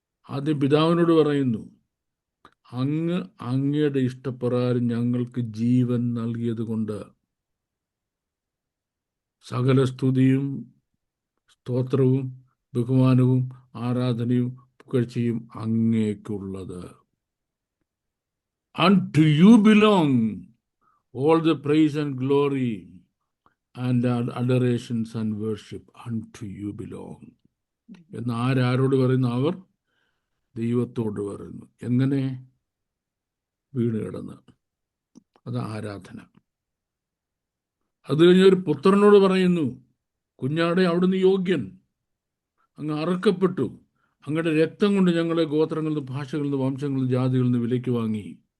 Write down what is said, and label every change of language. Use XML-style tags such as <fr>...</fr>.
<ml>ആദ്യം പിതാവിനോട് പറയുന്നു, അങ്ങയുടെ ഇഷ്ടപ്രകാരം ഞങ്ങൾക്ക് ജീവൻ നൽകിയത് കൊണ്ട് സകല സ്തുതിയും സ്തോത്രവും ബഹുമാനവും ആരാധനയും പുകഴ്ചയും അങ്ങേക്കുള്ളത്.</ml> <en>Unto you belong all the praise and glory and adorations and worship. Unto you belong</en> <ml>എന്ന് ആരോട് പറയുന്നു? അവർ ദൈവത്തോട് പറയുന്നു. എങ്ങനെ? വീണ് കിടന്ന്. അത് ആരാധന. അത് കഴിഞ്ഞ് ഒരു പുത്രനോട് പറയുന്നു, കുഞ്ഞാടെ അവിടുന്ന് യോഗ്യൻ, അങ്ങ് അറുക്കപ്പെട്ടു, അങ്ങയുടെ രക്തം കൊണ്ട് ഞങ്ങളെ ഗോത്രങ്ങളിൽ നിന്ന്, ഭാഷകളിൽ നിന്ന്, വംശങ്ങളിൽ നിന്ന്, ജാതികളിൽ നിന്ന് വിലയ്ക്ക് വാങ്ങി.</ml>